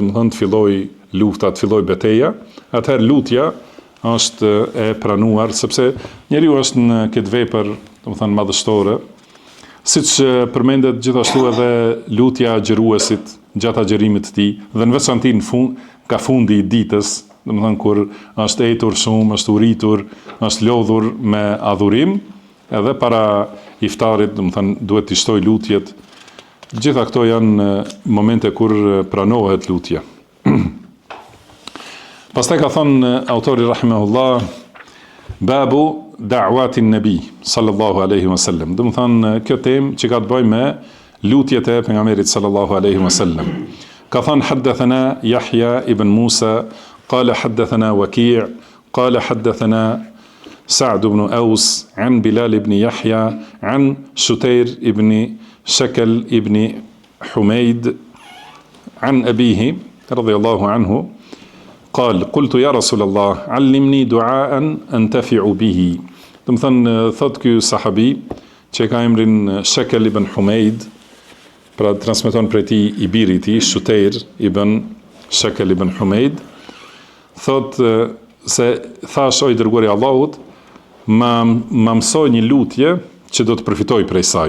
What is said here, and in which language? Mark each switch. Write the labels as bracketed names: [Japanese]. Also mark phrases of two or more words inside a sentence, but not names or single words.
[Albanian] të thënë, të filloj lufta, të filloj betejë, atëherë lutja është e pranuar, sepse njeriu është në këtë vepër, do të thënë, madhështore, siç përmendet gjithashtu edhe lutja e xhiruesit gjatë agjerimit të tij, dhe në veçanti në fund, ka fundi i ditës, do të thënë kur është etur shumë, është uritur, është lodhur me adhurim, edhe para iftarit, do të thënë, duhet të shtoj lutjet. Gjitha këto janë momente kur pranohet lutja. Pastaj ka thënë autori rahimahullah, [Arabic] باب دعوة النبي صلى الله عليه وسلم. [Albanian] Do të thënë kjo temë që ka të bëjë me lutjet e pejgamberit [Arabic] صلى الله عليه وسلم. [Albanian] Ka thënë [Arabic] حدثنا يحيى بن موسى قال حدثنا وكيع قال حدثنا سعد بن أوس عن بلال بن يحيى عن شتير بن شكل ابن حميد عن أبيه رضي الله عنه قال قلت يا رسول الله علمني دعاء أنتفع به. [Albanian] Do të thënë, thot ky sahabi që ka emrin Shekel ibn Humeid, pra transmeton prej tij i biri i tij Shutayr ibn Shekel ibn Humeid, thot se thash o i dërguari i Allahut, ma mësoj një lutje që do të përfitoj prej saj.